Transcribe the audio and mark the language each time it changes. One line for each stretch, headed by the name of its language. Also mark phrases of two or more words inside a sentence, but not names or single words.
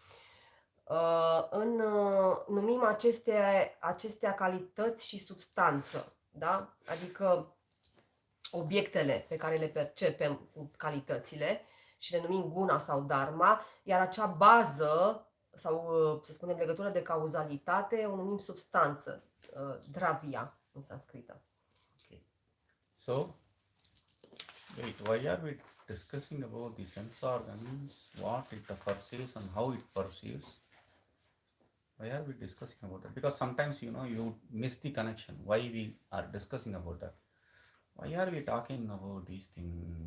Romanian: Numim acestea calități și substanță, da? Adică obiectele pe care le percepem sunt calitățile și le numim guna sau dharma, iar acea bază sau, să spunem, legătură de cauzalitate o numim substanță, dravya în sanscrită.
English: Okay. So, wait, why are we discussing about the sense organs, what it perceives and how it perceives? Why are we discussing about that? Because sometimes, you miss the connection. Why we are discussing about that? Why are we talking about these things?